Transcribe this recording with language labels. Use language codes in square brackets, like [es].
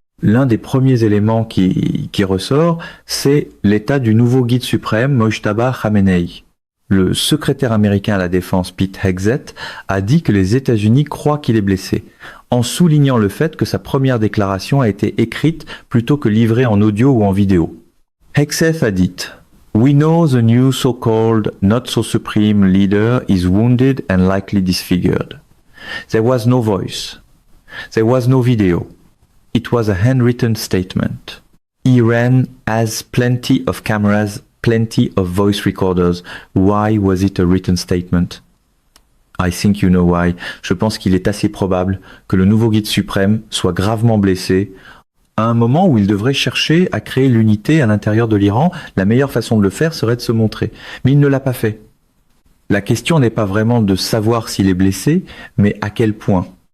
[fr] L'un des premiers éléments qui ressort, c'est l'état du nouveau guide suprême Mojtaba Khamenei. Le secrétaire américain à la défense Pete Hegseth a dit que les États-Unis croient qu'il est blessé, en soulignant le fait que sa première déclaration a été écrite plutôt que livrée en audio ou en vidéo. Hegseth a dit [en] « We know the new so-called not-so-supreme leader is wounded and likely disfigured. There was no voice. There was no video. It was a handwritten statement. Iran has plenty of cameras, plenty of voice recorders. Why was it a written statement? I think you know why. [fr] Je pense qu'il est assez probable que le nouveau guide suprême soit gravement blessé à un moment où il devrait chercher à créer l'unité à l'intérieur de l'Iran. La meilleure façon de le faire serait de se montrer. Mais il ne l'a pas fait. La question n'est pas vraiment de savoir s'il est blessé, mais à quel point.